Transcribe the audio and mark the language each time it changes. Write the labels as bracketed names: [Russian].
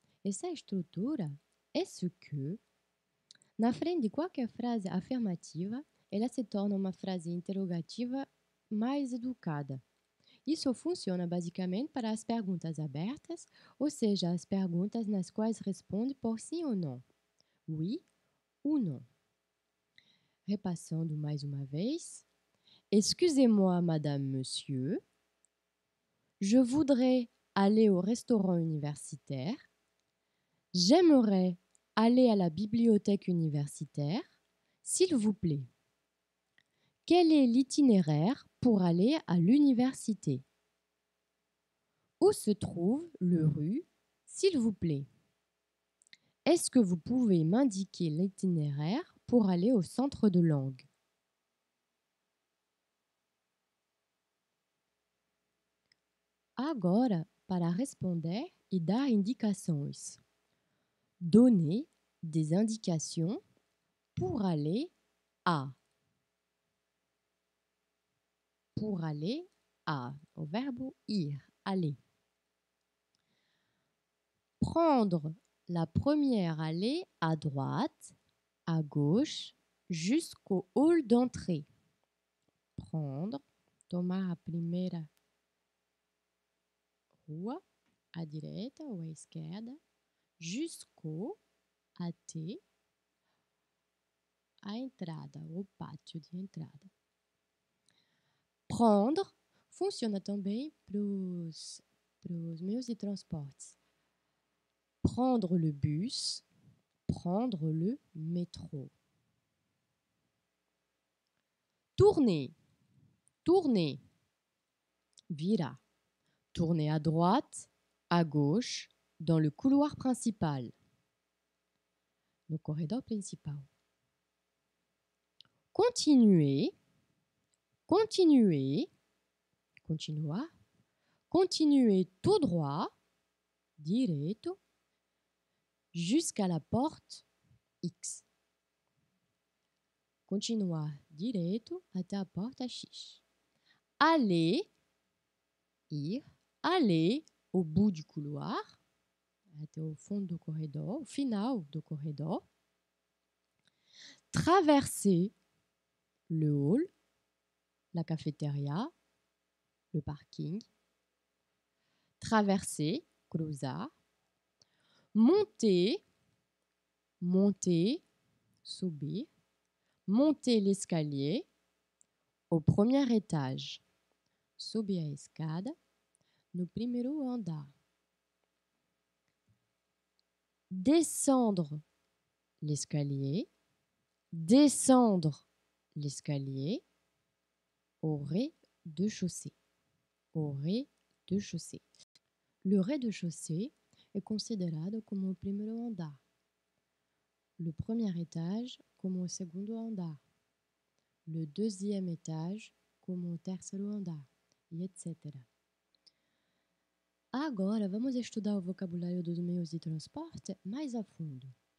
[Portuguese] Essa estrutura, est-ce que, na frente de qualquer frase afirmativa, ela se torna uma frase interrogativa mais educada. Isso funciona basicamente para as perguntas abertas, ou seja, as perguntas nas quais responde por sim ou não. [French] Oui ou non. [Portuguese] Repassando mais uma vez. [French] Excusez-moi, madame, monsieur. Je voudrais aller au restaurant universitaire. J'aimerais aller à la bibliothèque universitaire. S'il vous plaît. Quel est l'itinéraire pour aller à l'université? Où se trouve le rue, s'il vous plaît? Est-ce que vous pouvez m'indiquer l'itinéraire pour aller au centre de langue? [Portuguese] Agora, para responder e dar indicações. [French] Donner des indications pour aller à. Pour aller à. Au verbe ir, aller. Prendre la première allée à droite, à gauche, jusqu'au hall d'entrée. [Portuguese] Prendre, tomar a primeira rua, à direita ou à esquerda, jusqu'au, até, a entrada, o pátio de entrada. Prendre funciona também para os meios de transportes. [French] Prendre le bus, prendre le métro. Tourner, tourner, virar. Tourner à droite, à gauche, dans le couloir principal. [Portuguese] No corredor principal. [French] Continuer, continuer, continuar. Continuer tout droit, direito, jusqu'à la porte X. [Portuguese] Continuar direito até a porta X. Aller, ir, [French] aller au bout du couloir, [Portuguese] até o fundo do corredor, au final do corredor. [French] Traverser le hall, la cafétéria, le parking. Traverser, cruzar. Monter, monter, subir. Monter l'escalier au premier étage. [Portuguese] Subir a escada no primeiro andar. [French] Descendre l'escalier. Descendre l'escalier au rez-de-chaussée. Au rez-de-chaussée. [Portuguese] Le rez-de-chaussée é considerado como o primeiro andar. [French] Le premier étage [Portuguese] como o segundo andar. [French] Le deuxième étage [Portuguese] como o terceiro andar, e etc. Agora, vamos estudar o vocabulário dos meios de transporte mais a fundo.